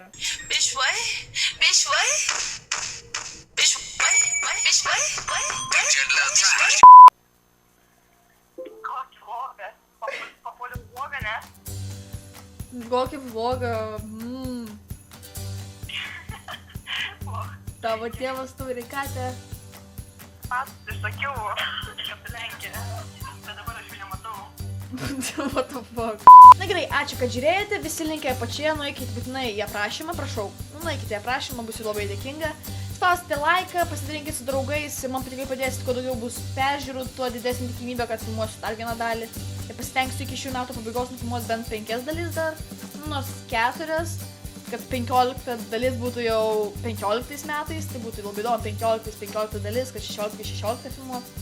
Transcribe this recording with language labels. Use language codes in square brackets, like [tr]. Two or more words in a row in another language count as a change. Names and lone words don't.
[lt] Bišvai. Kokį vlogą? Papuoliu vlogą, ne? Kokį vlogą? Tavo tėvas turi katę. Pats išsakiau, kad Lenkija. Bet dabar aš jų nematau. [en] What the fuck? [lt] Na gerai, ačiū, kad žiūrėjote, visi linkai apačioje, nueikite būtinai į aprašymą, prašau. Nueikite į aprašymą, būsiu labai dėkinga. Spausite laiką, pasidalinkite su draugais, man tikrai padėsit, kuo daugiau bus peržiūrų, tuo didesnė tikimybė, kad filmuosiu dar vieną dalį. Ir pasitengsiu iki šių metų pabaigos nufilmuoti bent 5 dalis dar, nors 4, kad 15 dalis būtų jau 15 metais, tai būtų labai įdomu, 15 dalis, kad 16 filmuoti.